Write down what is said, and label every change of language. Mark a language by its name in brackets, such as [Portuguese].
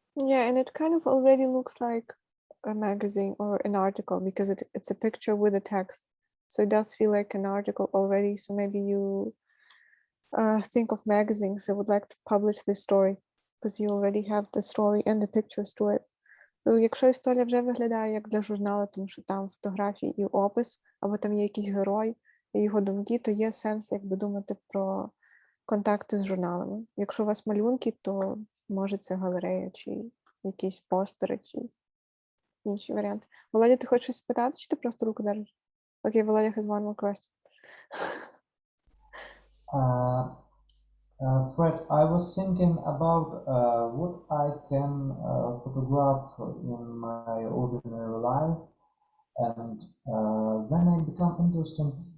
[English] Yeah, and it kind of already looks like a magazine or an article, because it's a picture with a text. So it does feel like an article already. So maybe you think of magazines that would like to publish this story, because you already have the story and the pictures to it. [Ukrainian] Якщо історія вже виглядає як для журналу, тому що там фотографії і опис, або там є якийсь герой і його думки, то є сенс якби думати про контакти з журналами. Якщо у вас малюнки, то може це галерея, чи якісь постери, чи інші варіанти. Володя, ти хочеш щось спитати, чи ти просто руку держиш? [English] Окей, Володя has one more question. Fred, I was thinking about what I can photograph in my ordinary life, and then I become interested.